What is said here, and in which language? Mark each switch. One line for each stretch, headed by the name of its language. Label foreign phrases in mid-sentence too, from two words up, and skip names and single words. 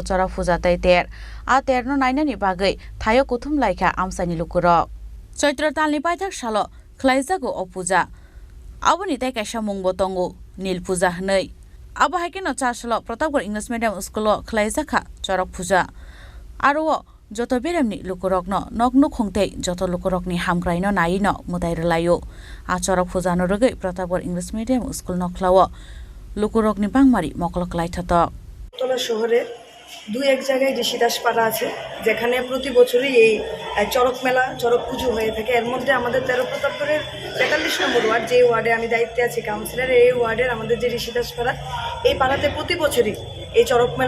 Kok Borok: chora puja taiter a terno nainani bagai thayo kuthum laikha amsani lukurok Chaitra talni paithak salo khlaijak o puja aboni tai kaisa mungbo tongo nil puja hnei abo haike no chasalo Pratapgarh
English: English medium school
Kok Borok: khlaijakha chora puja aro joto beremni lukurokno nognu khongtei joto lukurokni hamgraino naino mudairlayo achorok phujano rogai Pratapgarh
English: English medium school
Kok Borok: nokhlawo lukurokni bangmari moklok laithato
Bangla: তলা শহরে দুই এক জায়গায় ঋষিদাস পাড়া আছে যেখানে প্রতি বছরই এই চড়ক মেলা চড়ক পুজো হয়ে থাকে এর মধ্যে আমাদের 13 প্রতাপগড়ের 43 নম্বর ওয়ার্ড যে ওয়ার্ডে আমি দায়িত্বে আছি কাউন্সিলর এই ওয়ার্ডের আমাদের যে ঋষিদাস পাড়া এই পাড়াতে প্রতি বছরই এই চড়ক মেলা